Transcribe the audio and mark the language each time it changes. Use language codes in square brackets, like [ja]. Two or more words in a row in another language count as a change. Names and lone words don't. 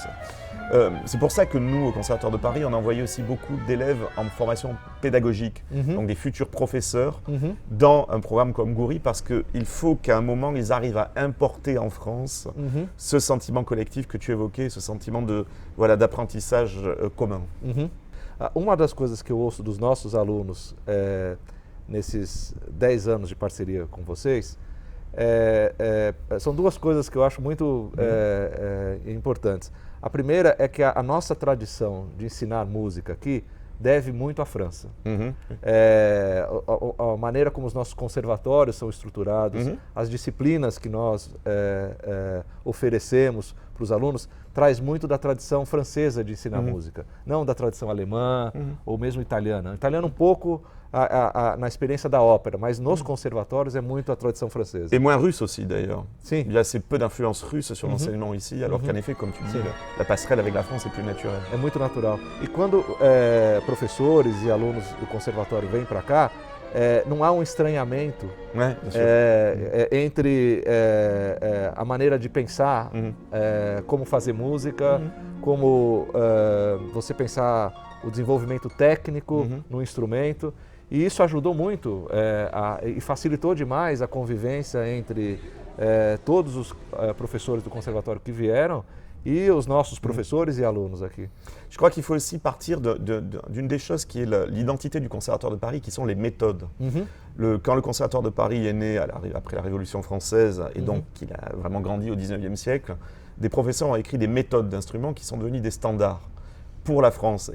[fr] C'est pour ça que nous, au Conservatoire de Paris, on a envoyé aussi beaucoup d'élèves en formation pédagogique, donc des futurs professeurs, dans un programme comme Goury, parce qu'il faut qu'à un moment, ils arrivent à importer en France ce sentiment collectif que tu évoquais, ce sentiment d'apprentissage commun. [pt] Uma das coisas que eu ouço dos nossos alunos nesses 10 anos de parceria com vocês, são duas coisas que eu acho muito importantes. A primeira é que a nossa tradição de ensinar música aqui deve muito à França. A maneira como os nossos conservatórios são estruturados, as disciplinas que nós oferecemos para os alunos, traz muito da tradição francesa de ensinar música, não da tradição alemã ou mesmo italiana. O italiano um pouco na experiência da ópera, mas nos conservatórios é muito a tradição francesa. [fr] Et moins russe aussi d'ailleurs. [pt] Sim. [fr] Il y a assez peu d'influence russe sur l'enseignement ici, alors qu'en effet, comme tu dis, la passerelle avec la France est plus naturelle. [pt] É muito natural. E quando professores e alunos do conservatório vêm para cá, não há um estranhamento [fr] Ouais, bien sûr. [pt] entre a maneira de pensar, como fazer música, como você pensar o desenvolvimento técnico no instrumento. E isso ajudou muito e facilitou demais a convivência entre todos os professores do conservatório que vieram e os nossos professores e alunos aqui. [fr] Je crois qu'il faut aussi partir d'une des choses qui est l'identité du Conservatoire de Paris, qui sont les méthodes. Quand le Conservatoire de Paris est né après la Révolution française, et donc qu'il a vraiment grandi au XIXe siècle, des professeurs ont écrit des méthodes d'instruments qui sont devenues des standards pour la France.